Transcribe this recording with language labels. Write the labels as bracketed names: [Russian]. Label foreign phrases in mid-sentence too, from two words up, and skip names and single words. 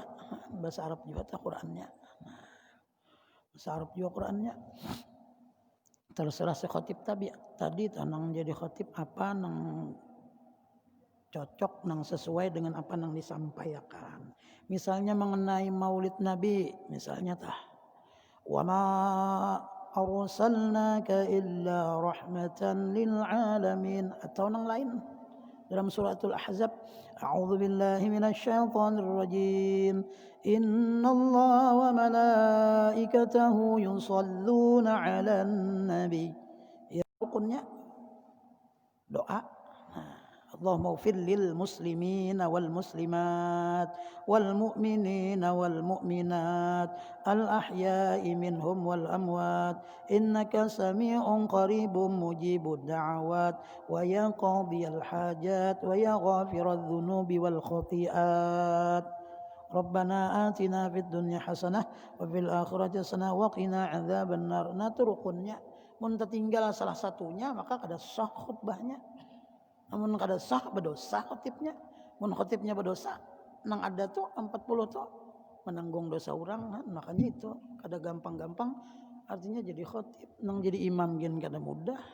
[Banjar] Bahasa Arab juga tak Qurannya. Nah, bahasa Arab juga Qurannya. Terserah si khotib tadi nang jadi khotib apa nang cocok nang sesuai dengan apa nang disampaikan. Misalnya mengenai Maulid Nabi, misalnya [Arabic] وما أرسلناك إلا رحمة للعالمين, [Banjar] atau nang lain dalam suratul Ahzab, [Arabic] أعوذ بالله من الشيطان الرجيم، إن الله وملائكته يصلون على النبي. [Banjar] Ya rukunnya doa. [Arabic] اللهم اغفر للمسلمين والمسلمات والمؤمنين والمؤمنات الأحياء منهم والأموات إنك سميع قريب مجيب الدعوات ويا قاضي الحاجات ويا غافر الذنوب والخطيئات ربنا آتنا في الدنيا حسنة وفي الآخرة حسنة وقنا عذاب النار. [Banjar] Nah itu rukunnya. Mun tertinggal salah satunya maka kada sah khutbahnya. Namun kada sah berdosa khotibnya. Mun khotibnya berdosa, nang ada tuh 40 tuh menanggung dosa orang kan. Makanya itu kada gampang-gampang. Artinya jadi khotib, nang jadi imam gin kada mudah.